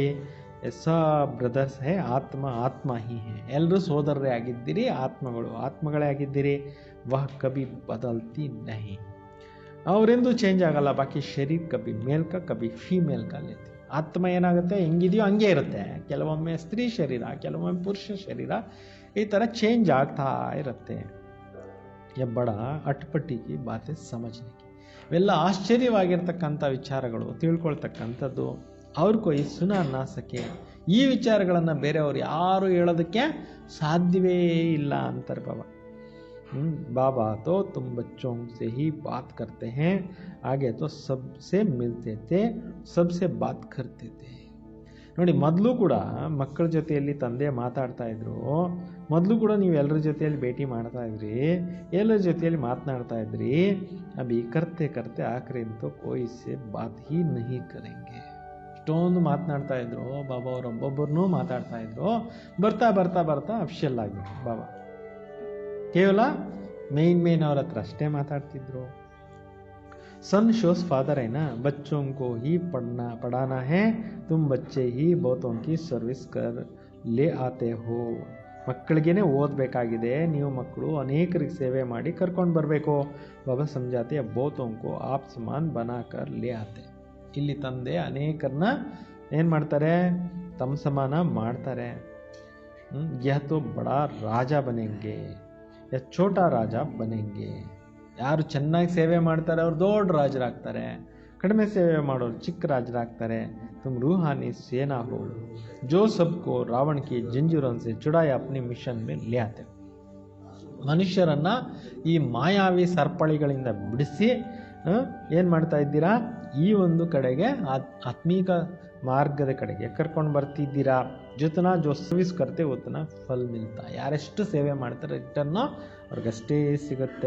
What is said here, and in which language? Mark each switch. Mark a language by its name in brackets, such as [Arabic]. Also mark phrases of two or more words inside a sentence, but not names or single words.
[Hindi] सब ब्रदर्स हैं आत्मा, आत्मा ही है, [Kannada] ಎಲ್ಲರೂ ಸೋದರರೇ ಆಗಿದ್ದೀರಿ, ಆತ್ಮಗಳೇ ಆಗಿದ್ದೀರಿ. [Hindi] वह कभी बदलती नहीं, [Kannada] ಅವರೆಂದೂ ಚೇಂಜ್ ಆಗಲ್ಲ. [Hindi] बाकी शरीर कभी मेल का कभी फीमेल का लेती. [Kannada] ಆತ್ಮ ಏನಾಗುತ್ತೆ, ಹೆಂಗಿದೆಯೋ ಹಂಗೆ ಇರುತ್ತೆ. ಕೆಲವೊಮ್ಮೆ ಸ್ತ್ರೀ ಶರೀರ, ಕೆಲವೊಮ್ಮೆ ಪುರುಷ ಶರೀರ, ಈ ಥರ ಚೇಂಜ್ ಆಗ್ತಾ ಇರುತ್ತೆ. [Hindi] ये बड़ा अटपटी की बातें समझने की, [Kannada] ಇವೆಲ್ಲ ಆಶ್ಚರ್ಯವಾಗಿರ್ತಕ್ಕಂಥ ವಿಚಾರಗಳು, ತಿಳ್ಕೊಳ್ತಕ್ಕಂಥದ್ದು. [Hindi] और कोई सुना ना सके, [Kannada] ಈ ವಿಚಾರಗಳನ್ನು ಬೇರೆಯವರು ಯಾರು ಹೇಳೋದಕ್ಕೆ ಸಾಧ್ಯವೇ ಇಲ್ಲ ಅಂತಾರೆ ಬಾಬಾ. [Hindi] बाबा तो तुम बच्चों से ही बात करते हैं, आगे तो सबसे मिलते थे, सबसे बात करते थे. [Kannada] ನೋಡಿ, ಮೊದಲು ಕೂಡ ಮಕ್ಕಳ ಜೊತೆಯಲ್ಲಿ ತಂದೆ ಮಾತಾಡ್ತಾ ಇದ್ರು, ಮೊದಲು ಕೂಡ ನೀವು ಎಲ್ಲರ ಜೊತೆಯಲ್ಲಿ ಭೇಟಿ ಮಾಡ್ತಾ ಇದ್ರಿ, ಎಲ್ಲರ ಜೊತೆಯಲ್ಲಿ ಮಾತನಾಡ್ತಾ ಇದ್ರಿ. [Hindi] अभी करते करते आख़िरी अंत कोई से बात ही नहीं करेंगे. [Kannada] ಇಷ್ಟೊಂದು ಮಾತನಾಡ್ತಾ ಇದ್ರು ಬಾಬಾ, ಅವರೊಬ್ಬೊಬ್ಬರನ್ನೂ ಮಾತಾಡ್ತಾ ಇದ್ರು. ಬರ್ತಾ ಬರ್ತಾ ಬರ್ತಾ ಅಫಿಷಿಯಲ್ ಆಗಿಬಿಟ್ಟು ಬಾಬಾ ಕೇವಲ ಮೇನ್ ಅವ್ರ ಹತ್ರ ಅಷ್ಟೇ ಮಾತಾಡ್ತಿದ್ರು. [English] son shows father [Hindi] है ना, बच्चों को ही पढ़ाना है, तुम बच्चे ही बहुतों की सर्विस कर ले आते हो. [Kannada] ಮಕ್ಕಳಿಗೇನೆ ಓದಬೇಕಾಗಿದೆ, ನೀವು ಮಕ್ಕಳು ಅನೇಕರಿಗೆ ಸೇವೆ ಮಾಡಿ ಕರ್ಕೊಂಡು ಬರಬೇಕು. [Hindi] ಬಾಬಾ ಸಮझाते बहुतों को आप समान बनाकर ले आते. [Kannada] ಇಲ್ಲಿ ತಂದೆ ಅನೇಕರನ್ನ ಏನು ಮಾಡ್ತಾರೆ, ತಮ್ಮ ಸಮಾನ ಮಾಡ್ತಾರೆ. [Hindi] यह तो बड़ा राजा बनेंगे या छोटा राजा बनेंगे. [Kannada] ಯಾರು ಚೆನ್ನಾಗಿ ಸೇವೆ ಮಾಡ್ತಾರೆ ಅವ್ರು ದೊಡ್ಡ ರಾಜರಾಗ್ತಾರೆ, ಕಡಿಮೆ ಸೇವೆ ಮಾಡೋರು ಚಿಕ್ಕ ರಾಜರಾಗ್ತಾರೆ. [Hindi] तुम रूहानी सेना हो जो सबको रावण की जंजीरों से छुड़ाए अपने ಮಿಷನ್ में ले आते. [Kannada] ಮನುಷ್ಯರನ್ನ ಈ ಮಾಯಾವಿ ಸರ್ಪಳಿಗಳಿಂದ ಬಿಡಿಸಿ ಏನು ಮಾಡ್ತಾ ಇದ್ದೀರಾ, ಈ ಒಂದು ಕಡೆಗೆ ಆತ್ಮೀಕ ಮಾರ್ಗದ ಕಡೆಗೆ ಕರ್ಕೊಂಡು ಬರ್ತಿದ್ದೀರಾ. [Hindi] जितना जो सर्विस करते उतना फल मिलता. [Kannada] ಯಾರೆಷ್ಟು ಸೇವೆ ಮಾಡ್ತಾರೆ ರಿಟರ್ನ್ ಅವ್ರಿಗಷ್ಟೇ ಸಿಗುತ್ತೆ.